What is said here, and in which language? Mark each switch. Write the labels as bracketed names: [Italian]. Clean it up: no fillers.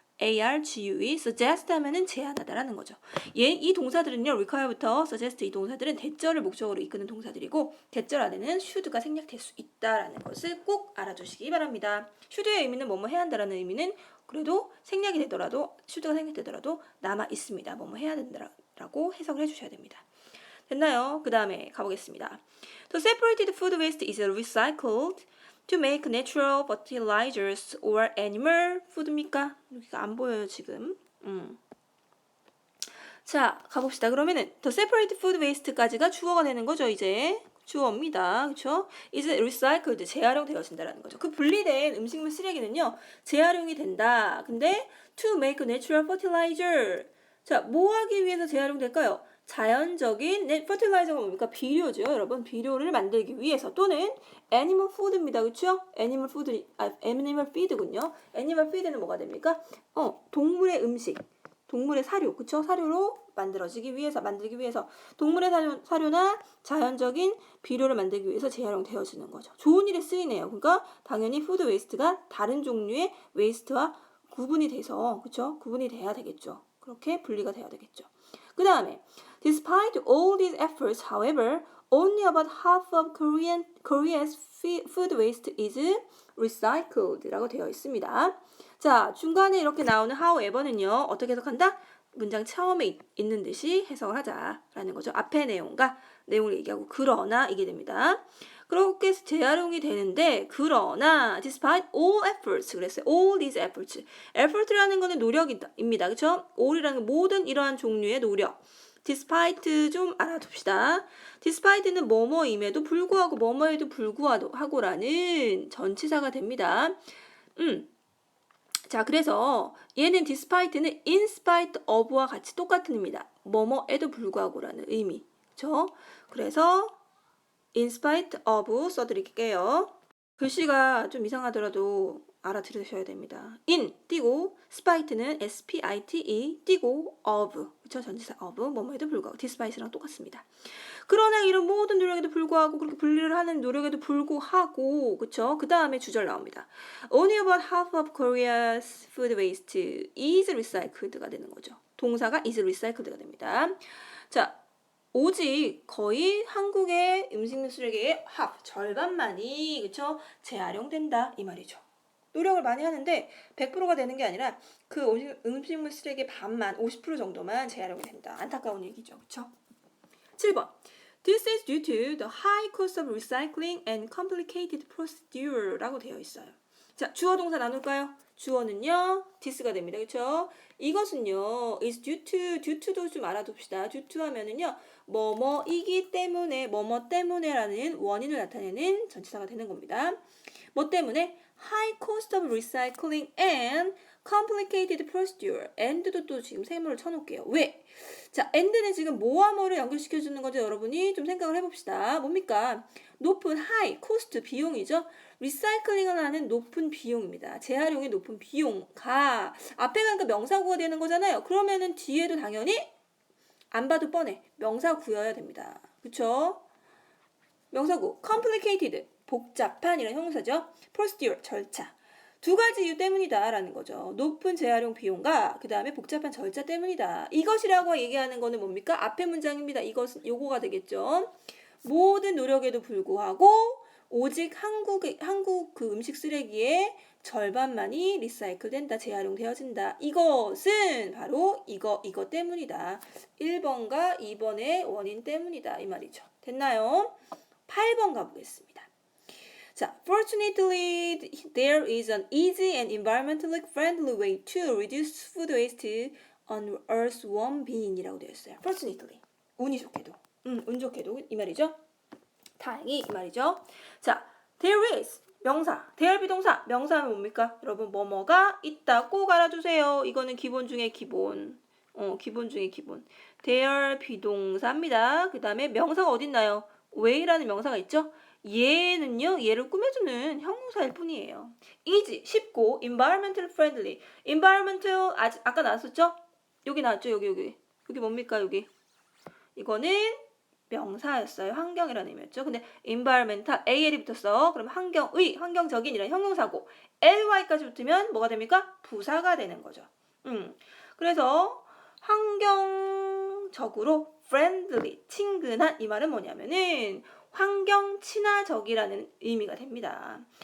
[Korean] argue, suggest 하면은 제안하다라는 거죠. 이 동사들은요, require부터 suggest 이 동사들은 대절을 목적으로 이끄는 동사들이고 대절 안에는 should가 생략될 수 있다라는 것을 꼭 알아두시기 바랍니다. should의 의미는 뭐뭐 해야 한다라는 의미는 그래도 생략이 되더라도 should가 생략되더라도 남아 있습니다. 뭐뭐 해야 된다라고 해석을 해주셔야 됩니다. 됐나요? 그 다음에 가보겠습니다. [English] The separated food waste is recycled to make natural fertilizers or animal food입니까? [Korean] 여기가 안 보여요 지금. 자, 가봅시다. 그러면은 [English] the separated food waste [Korean] 까지가 주어가 되는 거죠 이제. 주어입니다. 그쵸? [English] is recycled, [Korean] 재활용되어진다라는 거죠. 그 분리된 음식물 쓰레기는요, 재활용이 된다. [English] 근데 to make natural fertilizer. [Korean] 자, 뭐 하기 위해서 재활용될까요? 자연적인 fertilizer가 뭡니까? 비료죠, 여러분. 비료를 만들기 위해서 또는 animal food입니다. 그쵸? [English] animal feed군요. [Korean] animal feed는 뭐가 됩니까? 동물의 음식. 동물의 사료, 그쵸? 사료로 만들기 위해서 동물의 사료나 자연적인 비료를 만들기 위해서 재활용되어지는 거죠. 좋은 일에 쓰이네요. 그러니까 당연히 푸드 웨이스트가 다른 종류의 웨이스트와 구분이 돼서, 그쵸? 구분이 돼야 되겠죠. 그렇게 분리가 돼야 되겠죠. 그 다음에 [English] Despite all these efforts, however, only about half of Korea's food waste is recycled [Korean] 라고 되어 있습니다. 자, 중간에 이렇게 나오는 however는요, 어떻게 해석한다? 문장 처음에 있는 듯이 해석을 하자라는 거죠. 앞의 내용을 얘기하고 그러나 이게 됩니다. 그렇게 해서 재활용이 되는데 그러나 [English] despite all efforts [Korean] 그랬어요. [English] all these efforts. [Korean] effort라는 거는 노력입니다. 그렇죠? all이라는 건 모든 이러한 종류의 노력. despite 좀 알아둡시다. despite는 뭐뭐임에도 불구하고 뭐뭐에도 불구하고라는 전치사가 됩니다. 자, 그래서 얘는 despite는 in spite of와 같이 똑같은 의미다. 뭐뭐에도 불구하고라는 의미. 그렇죠? 그래서 in spite of 써드릴게요. 글씨가 좀 이상하더라도 알아들으셔야 됩니다. in 띄고 spite는 spite 띄고 of 그쵸? 전치사 of 뭐뭐에도 불구하고 despite랑 똑같습니다. 그러나 이런 모든 노력에도 불구하고 그렇게 분리를 하는 노력에도 불구하고 그쵸? 그 다음에 주절 나옵니다. [English] Only about half of Korea's food waste is recycled가 되는 거죠. [Korean] 동사가 [English] is recycled [Korean] 가 됩니다. 자, 오직 거의 한국의 음식물 쓰레기의 절반만이 그쵸? 재활용된다 이 말이죠. 노력을 많이 하는데 100%가 되는 게 아니라 그 음식물 쓰레기 반만 50% 정도만 재활용이 된다. 안타까운 얘기죠. 그쵸? 7번. [English] This is due to the high cost of recycling and complicated procedure [Korean] 라고 되어 있어요. 자, 주어 동사 나눌까요? 주어는요, this가 됩니다. 그쵸? 이것은요, [English] is due to [Korean] 도 좀 알아둡시다. due to 하면은요, 뭐뭐이기 때문에, 뭐뭐 때문에라는 원인을 나타내는 전치사가 되는 겁니다. 뭐 때문에? [English] High cost of recycling and complicated procedure. [Korean] and도 또 지금 세모를 쳐놓을게요. 왜? 자, and는 지금 뭐와 뭐를 연결시켜주는 건지 여러분이 좀 생각을 해봅시다. 뭡니까? 높은 [English] high cost [Korean] 비용이죠. 리사이클링을 하는 높은 비용입니다. 재활용의 높은 비용가 앞에 가니까 명사구가 되는 거잖아요. 그러면은 뒤에도 당연히 안 봐도 뻔해. 명사구여야 됩니다. 그쵸? 명사구 complicated 복잡한 이런 형용사죠. procedure 절차. 두 가지 이유 때문이다 라는 거죠. 높은 재활용 비용과 그 다음에 복잡한 절차 때문이다. 이것이라고 얘기하는 거는 뭡니까? 앞의 문장입니다. 요거가 되겠죠. 모든 노력에도 불구하고 오직 한국 그 음식 쓰레기의 절반만이 리사이클 된다, 재활용되어진다. 이것은 바로 이거 때문이다. 1번과 2번의 원인 때문이다. 이 말이죠. 됐나요? 8번 가보겠습니다. [English] 자, fortunately, there is an easy and environmentally friendly way to reduce food waste on Earth's 1B [Korean] 이라고 되어 있어요. fortunately, 운이 좋게도, 운 좋게도 이 말이죠. 다행히 이 말이죠. 자, there is 명사, there 비동사, 명사는 뭡니까? 여러분 뭐뭐가 있다 꼭 알아두세요. 이거는 기본 중에 기본. 기본 중에 기본. there 비동사입니다. 그 다음에 명사가 어딨나요? way라는 명사가 있죠? 얘를 꾸며주는 형용사일 뿐이에요. [English] easy, 쉽고 environmental friendly. [Korean] environmental 아까 나왔었죠? 여기 나왔죠? 여기 뭡니까? 여기. 이거는 명사였어요. 환경이라는 의미였죠. 근데 environmental, AL이 붙었어. 그럼 환경적인 이런 형용사고 ly까지 붙으면 뭐가 됩니까? 부사가 되는 거죠. 그래서 환경적으로 friendly, 친근한 이 말은 뭐냐면은 환경 친화적이라는 의미가 됩니다.